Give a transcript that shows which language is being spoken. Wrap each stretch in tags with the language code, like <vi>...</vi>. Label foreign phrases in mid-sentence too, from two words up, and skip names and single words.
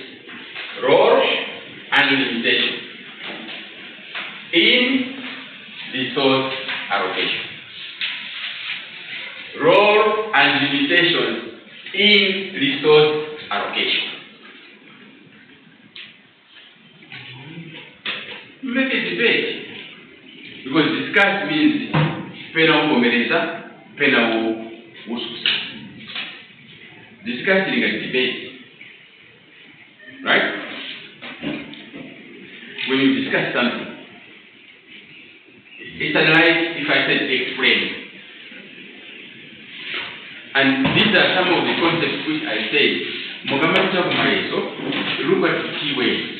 <en>Role and limitation in resource allocation. Role and limitation in resource allocation. Make a debate. Because discuss means</en> <ny>pena ukomeleza, pena ususa.</ny> <en>Discussing a debate. Right? when you discuss something, it's unlike if I said explain. And these are some of the concepts which I say, look at the key ways.</en>